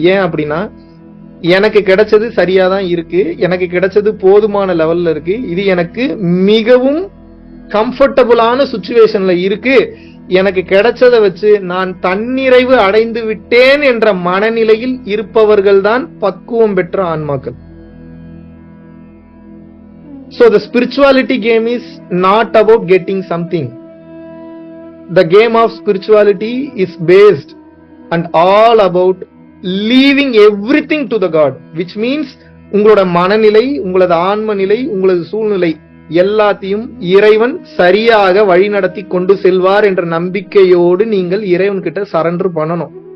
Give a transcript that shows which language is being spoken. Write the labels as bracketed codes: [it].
[ta] ஏன் அப்படின்னா எனக்கு கிடைச்சது சரியாதான் இருக்கு, எனக்கு கிடைச்சது போதுமான லெவல்ல இருக்கு, இது எனக்கு மிகவும் கம்ஃபர்டபுளான சிச்சுவேஷன்ல இருக்கு, எனக்கு கிடைச்சதை வச்சு நான் தன்னிறைவு அடைந்து விட்டேன் என்ற மனநிலையில் இருப்பவர்கள் தான் பக்குவம் பெற்ற ஆன்மாக்கள். [en] So the spirituality game is not about getting something. The game of spirituality is based and all about leaving everything to the God, which means [ta] உங்களோட மனநிலை, உங்களது ஆன்ம நிலை, உங்களது சூழ்நிலை எல்லாத்தையும் இறைவன் சரியாக வழி நடத்தி கொண்டு செல்வார் என்ற நம்பிக்கையோடு நீங்கள் இறைவன் கிட்ட சரண்டர் பண்ணணும்.